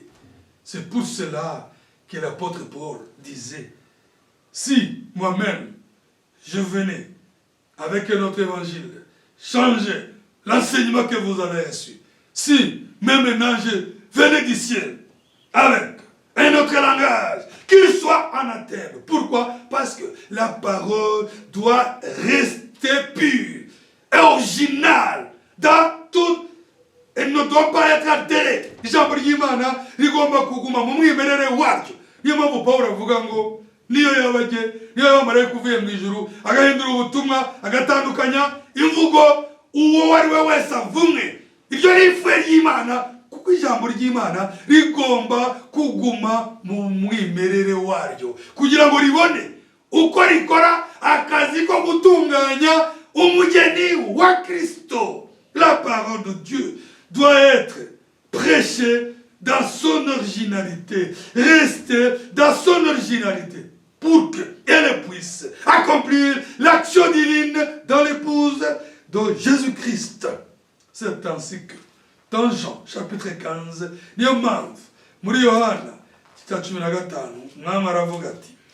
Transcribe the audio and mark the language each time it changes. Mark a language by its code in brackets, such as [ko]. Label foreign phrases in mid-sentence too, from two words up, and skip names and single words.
[fr] C'est pour cela que l'apôtre Paul disait, si moi-même je venais avec un autre évangile, changer l'enseignement que vous avez reçu, si même un ange venait du ciel avec un autre langage, qu'il soit anathème. Pourquoi? Parce que la parole doit rester pure et originale dans tout. Elle ne doit pas être altérée. [rw] Ijambo ry'Imana rigomba kuguma mu mwimerere waryo. Niyo mpamvu Pawulo avuga ngo niyo yabajye, niyo yabamarayika uvuye mu ijuru agahindura ubutumwa, agatandukanya imvugo, uwo wari we wese avumwe. Ibyo ni ifuhe ry'Imana, kuko ijambo ry'Imana rigomba kuguma mu mwimerere waryo kugira ngo ribone uko rikora akazi ko gutunganya umugeni wa Kristo. [fr] La parole de Dieu doit être prêchée dans son originalité, rester dans son originalité, pour qu'elle puisse accomplir l'action divine dans l'épouse de Jésus-Christ. C'est ainsi que dans Jean chapitre 15, [rw] niyo mpamvu muri Yohana 15 umwami aravuga ati,